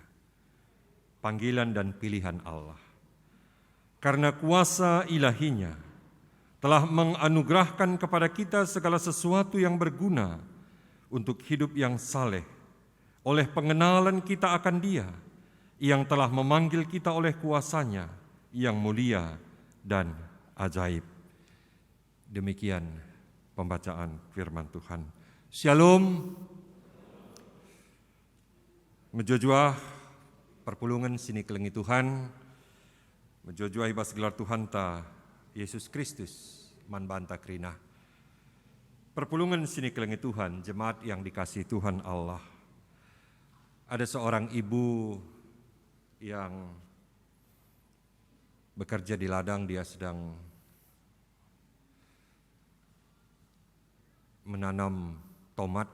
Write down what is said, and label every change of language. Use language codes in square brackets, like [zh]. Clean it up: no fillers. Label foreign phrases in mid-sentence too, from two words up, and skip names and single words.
[id] Panggilan dan pilihan Allah. Karena kuasa ilahinya telah menganugerahkan kepada kita segala sesuatu yang berguna untuk hidup yang saleh oleh pengenalan kita akan Dia yang telah memanggil kita oleh kuasa-Nya yang mulia dan ajaib. Demikian pembacaan firman Tuhan. Shalom. [btx] Mejojuah perpulungan sini kelengi Tuhan, mejojuah ibas gelar Tuhan ta Yesus Kristus man banta krina. Perpulungan sini kelengi Tuhan, [id] jemaat yang dikasihi Tuhan Allah. Ada seorang ibu yang bekerja di ladang, dia sedang menanam tomat.